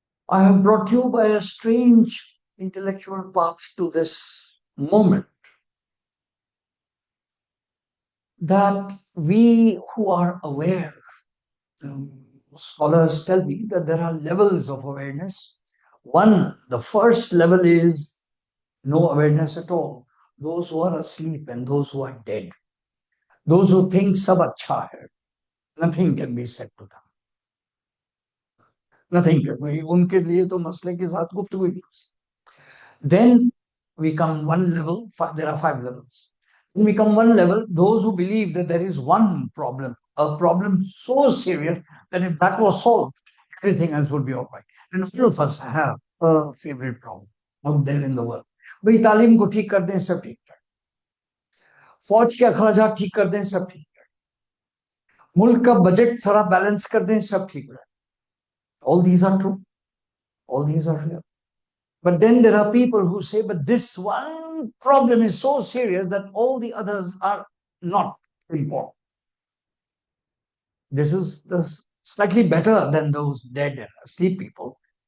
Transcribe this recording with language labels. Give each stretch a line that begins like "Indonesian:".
English: I have brought you by a strange intellectual path to this moment that we who are aware, scholars tell me that there are levels of awareness. One, the first level is no awareness at all. Those who are asleep and those who are dead. Those who think
Hindi: sab acha hai.
English: Nothing can be said to them. Nothing can be.
Hindi: उनके लिए तो मसले के साथ गुफ्तगू ही नहीं हो सकती.
English: Then we come one level, there are 5 levels. Then we come one level, those who believe that there is one problem, a problem so serious that if that was solved, everything else would be all right. And all of us have a favorite problem out there in the world.
Hindi: भाई तालीम को ठीक कर दें सब ठीक है, फौज के अखराजात ठीक कर दें सब ठीक है, मुल्क का बजट थोड़ा बैलेंस कर दें सब ठीक है.
English: All these are true. All these are real. But then there are people who say, but this one problem is so serious that all the others are not important. This is slightly better than those dead and asleep people.